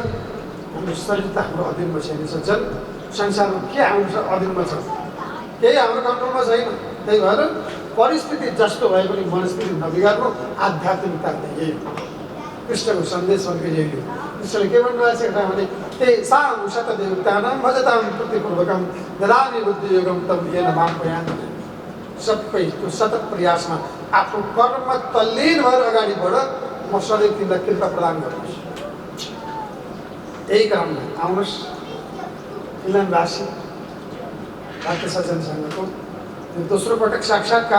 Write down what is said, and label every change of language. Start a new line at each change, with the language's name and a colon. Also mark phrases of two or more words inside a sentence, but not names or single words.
Nepali: हाम्रो शरीर त हाम्रो अधीनमा छैन। सज्जन, संसारमा के हाम्रो अधीनमा छ? केही हाम्रो कन्ट्रोलमा छैन। त्यही भएर परिस्थिति जस्तो भए पनि मनस्थिति नबिगार्नु। आध्यात्मिकता यही हो। कृष्णको सन्देश भनेको यही हो। कृष्णले के भन्नुभएको छ भने
Sanskrit: तेषां शतदेवतानां भजतां प्रतिपूर्वकं ददामि बुद्धियोगं तं येन मां प्रयान्ति।
Nepali: सबै त्यो सतत प्रयासमा आफ्नो कर्ममा तल्लीन भएर अगाडि बढ, म सधैँ तिमीलाई कृपा प्रदान गर्छु। यही क्रममा आउनुहोस्, इलामवासी भक्त सज्जनसँगको यो दोस्रो पटक साक्षात्कार।